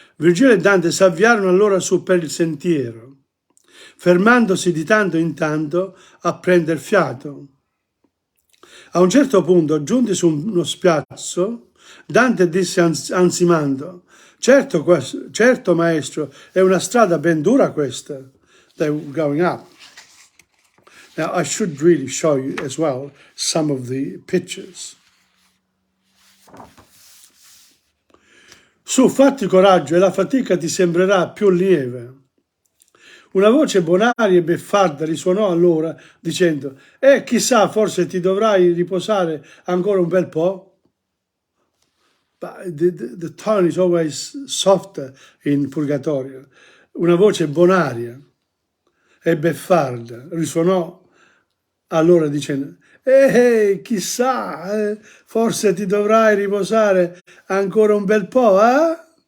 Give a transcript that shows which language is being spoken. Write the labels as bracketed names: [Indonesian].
[Italian] Virgilio e Dante si avviarono allora su per il sentiero, fermandosi di tanto in tanto a prender fiato. A un certo punto, giunti su uno spiazzo, Dante disse ansimando: certo, maestro, è una strada ben dura questa. [English] They were going up. Now, I should really show you as well some of the pictures. [Italian] Su, fatti coraggio e la fatica ti sembrerà più lieve. Una voce bonaria e beffarda risuonò allora, dicendo: chissà, forse ti dovrai riposare ancora un bel po'. [English] But the tone is always softer in Purgatorio. [Italian] Una voce bonaria e beffarda risuonò allora dicendo: chissà, forse ti dovrai riposare ancora un bel po', eh?